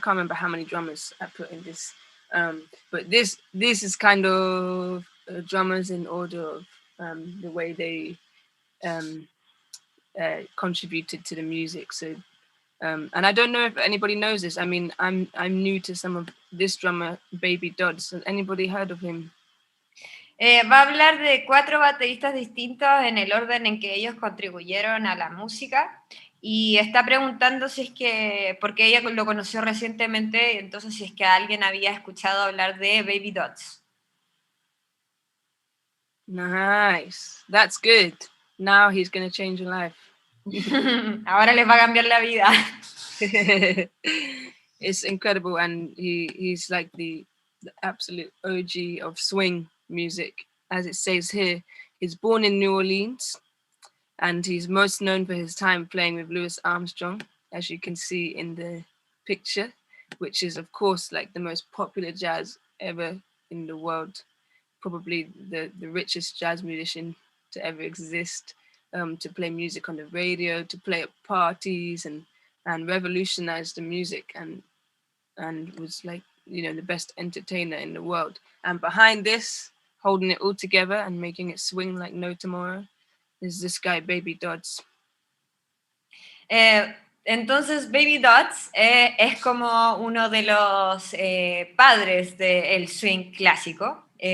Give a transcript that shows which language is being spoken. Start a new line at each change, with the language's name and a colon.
English: I can't remember how many drummers I put in this. But this is kind of drummers in order of the way they contributed to the music. So, and I don't know if anybody knows this. I mean, I'm new to some of this drummer, Baby Dodds. Has anybody heard of him?
Spanish: Va a hablar de 4 bateristas distintos en el orden en que ellos contribuyeron a la música y está preguntando si es que, porque ella lo conoció recientemente, entonces si es que alguien había escuchado hablar de Baby Dodds.
English: Nice, that's good. Now he's going to change your life.
Spanish: Ahora les va a cambiar la vida.
English: It's incredible, and he's like the absolute OG of swing music. As it says here, he's born in New Orleans, and he's most known for his time playing with Louis Armstrong, as you can see in the picture, which is of course like the most popular jazz ever in the world, probably the richest jazz musician to ever exist, to play music on the radio, to play at parties, and revolutionize the music, and was like, you know, the best entertainer in the world. And behind this, holding it all together and making it swing like no tomorrow, is this guy, Baby Dodds.
Spanish: Entonces, Baby Dodds es como uno de los padres del swing clásico.